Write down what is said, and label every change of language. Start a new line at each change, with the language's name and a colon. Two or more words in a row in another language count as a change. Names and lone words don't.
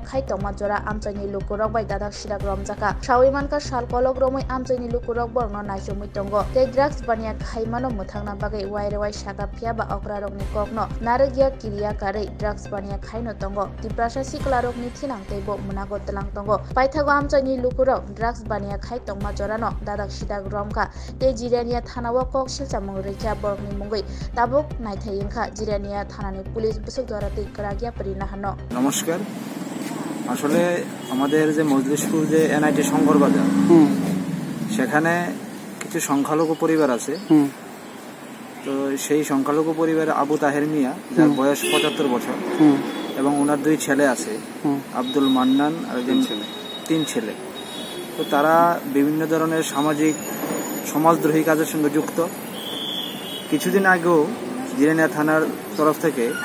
Kok Borok: Khai Tongma Jora Amchaini Lukurok bai Dadak Sidak Romjaka Shawimanka Sal Kolok Romoi Amchaini Lukurok Borno Naijomui Tongo Tei Drugs Bania Khai Mano Muthangna Bagai Wairewai Saka Phiaba Okrarokni Kokno Naragya Kiriya Karei Drugs Bania Khaino Tongo Tiprasa Siklarokni Thinang Teibo Munago Telang Tongo Paithago Amchaini Lukurok Drugs Bania Khai Tongma Jorano Dadak Sidak Romka Tei Jirania Thanawa Kok Silchamung Recha Borokni Mungoi Tabuk Naithayingkha Jirania Thanani Police Busuk Dwara Tei Karagia Prinahano
Bangla: নমস্কার আসলে আমাদের যে মজলিশপুর যে NIT শঙ্কর বাজার সেখানে কিছু সংখ্যালঘু পরিবার আছে তো সেই সংখ্যালঘু পরিবারে আবু তাহের মিয়া যার বয়স 75 বছর এবং ওনার দুই ছেলে আছে আব্দুল মান্নান আর একজন ছেলে তিন ছেলে তো তারা বিভিন্ন ধরনের সামাজিক সমাজদ্রোহী কাজের সঙ্গে যুক্ত কিছুদিন আগেও জিরানিয়া থানার তরফ থেকে